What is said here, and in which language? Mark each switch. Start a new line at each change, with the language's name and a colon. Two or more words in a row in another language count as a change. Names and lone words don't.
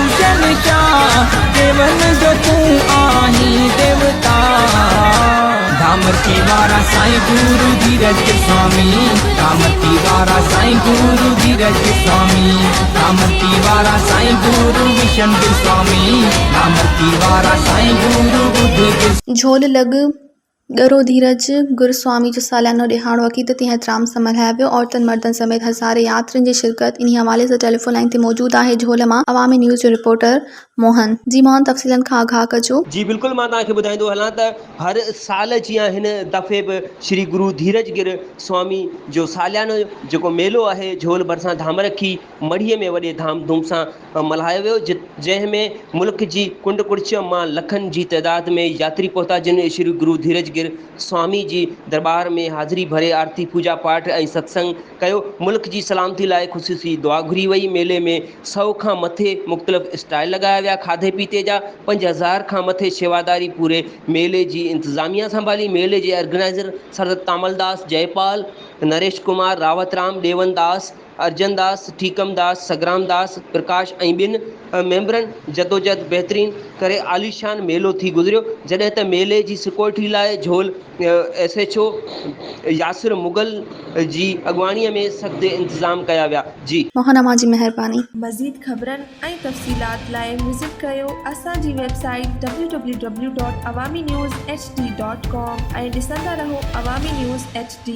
Sindhi: देवन क्या देवन जो तू आही देवता। धामती वारा साईं गुरु धीरज स्वामी, धामती वारा साईं गुरु धीरज स्वामी, धामती वारा साईं गुरु विशन स्वामी, धामती वारा साईं गुरु बुद्ध। झोल लग गरो धीरज गुरुस्वामी जो सालानो ॾिहाड़ो अक़ीदती एहतराम सां मल्हायो वियो। औरतुनि मर्दनि समेत हज़ारे यात्रियुनि जी शिरकत। इन्ही हवाले सां टेलीफोन लाइन ते मौजूद आहे झोल मां अवामी न्यूज़ जो रिपोर्टर मोहन। जी मोहन, तफ़सीलन खां आगाह कजो। जी बिल्कुल, मां तव्हांखे ॿुधाईंदो हलां त हर साल जीअं हिन दफ़े बि श्री गुरु धीरजगिर स्वामी जो सालियानो जेको मेलो आहे झोल भरिसां धामरखी मढ़ीअ में वॾे धाम धूम सां मल्हायो वियो, जंहिंमें मुल्क जी कुंड कुड़च मां लखनि जी तइदाद में यात्री पहुता, जिन श्री गुरु धीरजगिर स्वामी जी दरबार में हाज़िरी भरे आरती पूजा पाठ ऐं सत्संग कयो। मुल्क जी सलामती लाइ ख़ुसूसी दुआ घुरी वई। मेले में 100 खां मथे मुख़्तलिफ़ स्टाइल लॻाया विया। खाधे पीते जा 5000 खां मथे शेवादारी पूरे मेले जी इंतज़ामिया संभाली। मेले जे ऑर्गेनाइज़र सरदत तामलदास, जयपाल, नरेश कुमार, रावतराम, देवनदास, अर्जन दास, ठीकम दास, सगराम दास, प्रकाश ऐं ॿिनि मेंबरनि जदोजहद बहितरीन करे आलीशान मेलो थी गुज़रियो। जॾहिं त मेले जी सिक्योरिटी लाइ झोल SHO यासिर मुगल जी अॻवाणीअ में सख़्त इंतज़ाम कया विया। जी मोहन, अमां जी महिरबानी। मज़ीद ख़बरनि ऐं तफ़सीलात लाइ विज़िट कयो असांजी वेबसाइट www.awamiNewsHD.com ऐं ॾिसंदा रहो अवामी न्यूज़ HD।